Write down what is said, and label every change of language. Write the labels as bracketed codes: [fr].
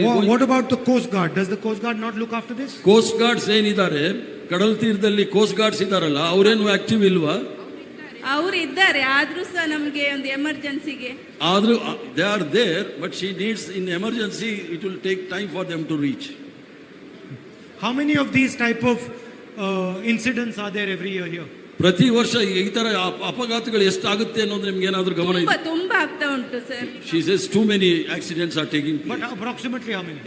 [en] What about the Coast Guard? Does the Coast Guard not look after this? [kn] Coast guards ಏನಿದ್ದಾರೆ ಕಡಲ ತೀರದಲ್ಲಿ, coast guards ಇದಾರಲ್ಲ, ಅವರೇನು active ಇಲ್ವಾ? ಅವರು ಇದ್ದಾರೆ, ಆದ್ರೂ ಸಹ ನಮಗೆ ಒಂದು ಎಮರ್ಜೆನ್ಸಿಗೆ [en] ಆದ್ರೂ they are there, but she needs in emergency it will take time for them to reach. How many of these type of incidents are there every year here? [kn] ಪ್ರತಿ ವರ್ಷ ಈ ತರ ಅಪಘಾತಗಳು ಎಷ್ಟಾಗುತ್ತೆ ಅನ್ನೋದು ನಿಮ್ಗೆ ಏನಾದ್ರೂ ಗಮನ ಇದೆ? ತುಂಬಾ ಆಗ್ತಾ ಉಂಟು sir. [en] She says too many accidents are taking place. But approximately how many?